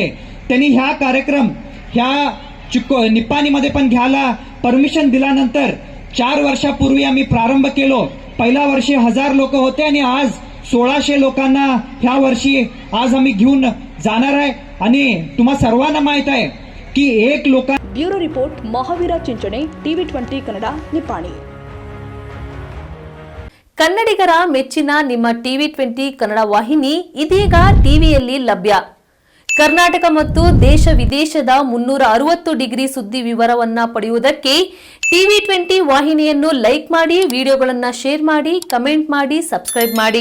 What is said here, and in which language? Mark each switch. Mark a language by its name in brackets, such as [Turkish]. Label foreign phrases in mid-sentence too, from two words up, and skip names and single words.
[Marathi] त्यांनी ह्या कार्यक्रम निप्पाणीमध्ये पण घ्यायला परमिशन दिल्यानंतर 4 वर्षापूर्वी आम्ही प्रारंभ केलो. पहिल्या वर्षी 1000 लोक होते आणि आज 1600 लोकांना ह्या वर्षी आज आम्ही घेऊन जाणार आहे. आणि तुम्हा सर्वांना माहित आहे की [Kannada] ಬ್ಯೂರೋ ರಿಪೋರ್ಟ್ ಮಹಾವೀರ ಚಿಂಚಣೆ, TV20 ಕನ್ನಡ, ನಿಪ್ಪಾಣಿ. ಕನ್ನಡಿಗರ ಮೆಚ್ಚಿನ ನಿಮ್ಮ TV20 ಕನ್ನಡ ವಾಹಿನಿ ಇದೀಗ ಟಿವಿಯಲ್ಲಿ ಲಭ್ಯ. ಕರ್ನಾಟಕ ಮತ್ತು ದೇಶ ವಿದೇಶದ 360 ಡಿಗ್ರಿ ಸುದ್ದಿ ವಿವರವನ್ನ ಪಡೆಯುವುದಕ್ಕೆ TV20 ವಾಹಿನಿಯನ್ನು ಲೈಕ್ ಮಾಡಿ, ವಿಡಿಯೋಗಳನ್ನು ಶೇರ್ ಮಾಡಿ, ಕಮೆಂಟ್ ಮಾಡಿ, ಸಬ್ಸ್ಕ್ರೈಬ್ ಮಾಡಿ.